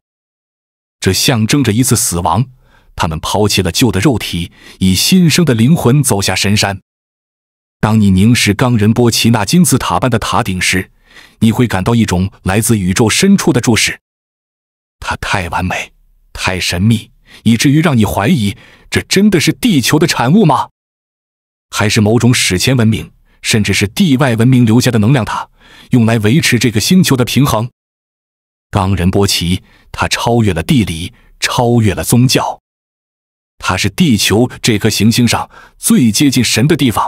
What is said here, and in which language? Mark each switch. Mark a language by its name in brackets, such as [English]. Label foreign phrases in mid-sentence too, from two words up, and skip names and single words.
[Chinese] 這象徵着一次死亡，他們拋棄了舊的肉體，以新生的靈魂走下神山。當你凝視岡仁波齊那金字塔般的塔頂時，你會感到一種來自宇宙深處的注視。它太完美，太神秘，以至於讓你懷疑，這真的是地球的產物嗎？還是某種史前文明，甚至是地外文明留下的能量塔，用來維持這個星球的平衡？岡仁波齊，它超越了地理，超越了宗教。它是地球這顆行星上最接近神的地方。